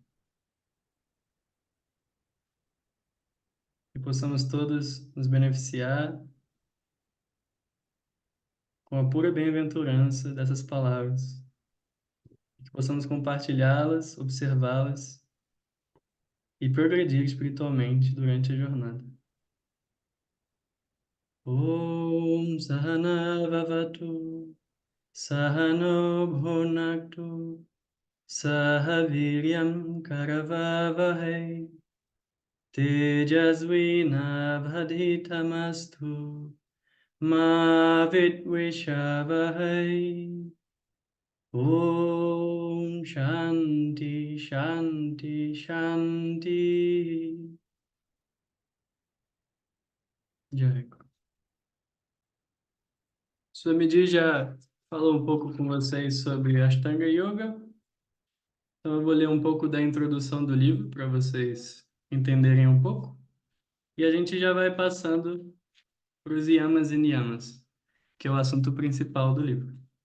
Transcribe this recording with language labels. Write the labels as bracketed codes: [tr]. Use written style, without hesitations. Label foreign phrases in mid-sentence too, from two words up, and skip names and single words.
[pt] Que possamos todos nos beneficiar com a pura bem-aventurança dessas palavras, que possamos compartilhá-las, observá-las e progredir espiritualmente durante a jornada. [sa] Om Sahana Vavatu Sahano Bhunaktu Sahaviryam Karavavahe Tejasvinavadhitamastu Ma Vidvishavahai. Om Shanti Shanti Shanti. Jai. [pt] Swamiji já falou um pouco com vocês sobre Ashtanga Yoga. Então, eu vou ler um pouco da introdução do livro para vocês entenderem um pouco. E a gente já vai passando para os yamas e niyamas, que é o assunto principal do livro.